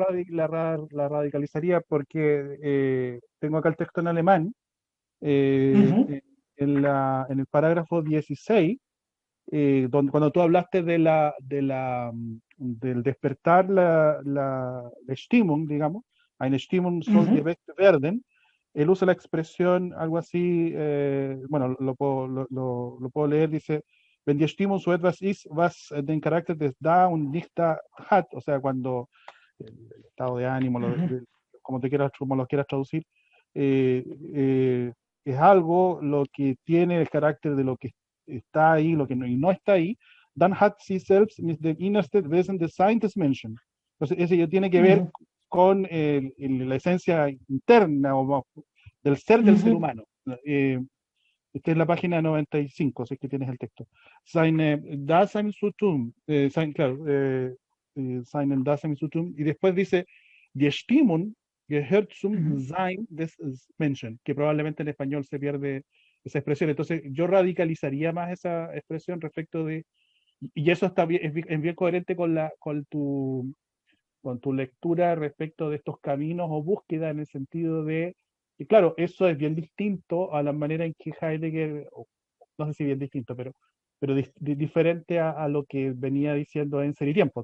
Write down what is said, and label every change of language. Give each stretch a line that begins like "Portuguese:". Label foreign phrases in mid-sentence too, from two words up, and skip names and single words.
Spanish: la radicalizaría? Porque tengo acá el texto en alemán, eh, uh-huh, eh, en el parágrafo 16, cuando tú hablaste del despertar la Stimmung, digamos,
German: eine Stimmung soll uh-huh, geweckt werden,
Spanish: él usa la expresión algo así, bueno, lo puedo leer, dice,
German: wenn die Stimmung so etwas ist, was den Charakter des Da und nicht da hat,
Spanish: o sea, cuando el estado de ánimo, uh-huh, como lo quieras traducir, eh, eh, es algo lo que tiene el carácter de lo que está ahí, lo que no está ahí,
German: dann hat sie selbst mit dem innersten Wesen des Seins des Menschen.
Spanish: Entonces, ese ya tiene que ver uh-huh, con la esencia interna del ser del ser uh-huh, humano. Esta es la página 95, si es que tienes el texto.
German: Seine Dasein zu tun, claro, seinen Dasein zu tun,
Spanish: y después dice,
German: die Stimmung gehört zum uh-huh. Sein des Menschen,
Spanish: que probablemente en español se pierde esa expresión. Entonces, yo radicalizaría más esa expresión respecto de, y eso está bien, es bien coherente con tu lectura respecto de estos caminos o búsqueda en el sentido de, y claro, eso es bien distinto a la manera en que Heidegger, no sé si bien distinto, pero diferente a lo que venía diciendo en Ser y Tiempo.